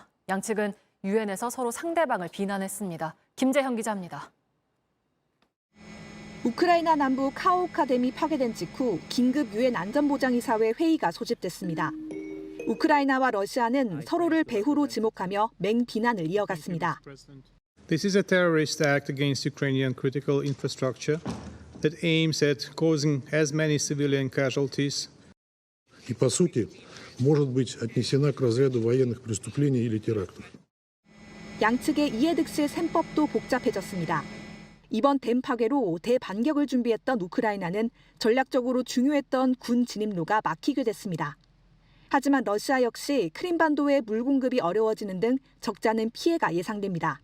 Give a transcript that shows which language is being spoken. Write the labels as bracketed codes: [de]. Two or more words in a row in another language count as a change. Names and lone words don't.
[ko] 양측은 유엔에서 서로 상대방을 비난했습니다. 김재현 기자입니다. 우크라이나 남부 카호우카 댐이 파괴된 직후 긴급 유엔 안전보장이사회 회의가 소집됐습니다. 우크라이나와 러시아는 서로를 배후로 지목하며 맹비난을 이어갔습니다. [en] This is a terrorist act against Ukrainian critical infrastructure that aims at causing as many civilian casualties. [ru] И по сути может быть отнесена к разряду военных преступлений или терактов. [ko] 양측의 이해득실 셈법도 복잡해졌습니다. 이번 댐 파괴로 대반격을 준비했던 우크라이나는 전략적으로 중요했던 군 진입로가 막히게 됐습니다. 하지만 러시아 역시 크림반도의 물 공급이 어려워지는 등 적잖은 피해가 예상됩니다.